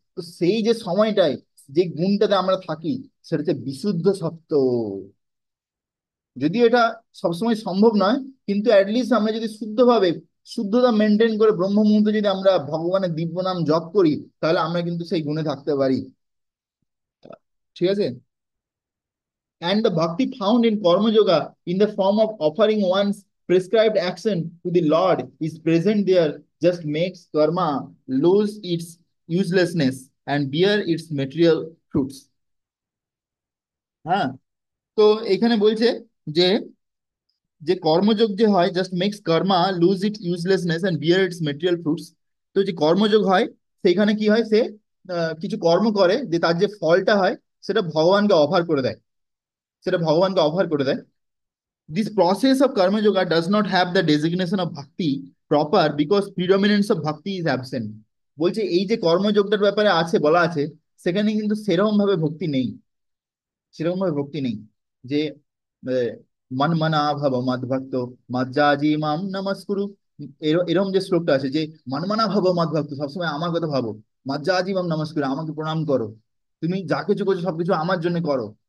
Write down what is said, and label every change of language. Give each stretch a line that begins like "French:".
Bangla: তো সেই যে সময়টায়, যে গুণটাতে আমরা থাকি, সেটা হচ্ছে বিশুদ্ধ সত্য। যদিও এটা সবসময় সম্ভব নয়, কিন্তু অ্যাটলিস্ট আমরা যদি শুদ্ধভাবে, শুদ্ধতা মেনটেন করে ব্রহ্ম মুহূর্তে যদি আমরা ভগবানের দিব্য নাম জপ করি, তাহলে আমরা কিন্তু সেই গুণে থাকতে পারি। ঠিক আছে।
English: And the bhakti found in Karma Yoga in the form of offering one's prescribed action to the Lord is present there, just makes karma lose its uselessness and bear its material fruits.
Bangla: হ্যাঁ। তো এখানে বলছে যে যে কর্মযোগ যে হয়,
English: Just makes karma lose it uselessness and bear its material fruits.
Bangla: তো যে কর্মযোগ হয়, সেইখানে কি হয়, সে কিছু কর্ম করে, যে তার যে ফলটা হয় সেটা ভগবানকে অফার করে দেয়, সেটা ভগবানকে অফার করে দেয়।
English: This process of karma yoga does not have the designation of bhakti proper because predominance of bhakti is absent.
Bangla: বলছে এই যে কর্মযোগটার ব্যাপারে আছে, বলা আছে, সেখানে কিন্তু সেরকম ভাবে ভক্তি নেই, সেরকম ভাবে ভক্তি নেই। যে
Sanskrit: মন মনা ভাব মদ্ভক্ত মজ্জাজি মাম নমস্কুরু,
Bangla: এরকম যে শ্লোকটা আছে যে মনমনা ভাব মদ্ভক্ত, সবসময় আমার কথা ভাবো, মজ্জাজি মাম নমস্কুরু, আমাকে প্রণাম করো, তুমি যা কিছু করছো সবকিছু আমার জন্য করো।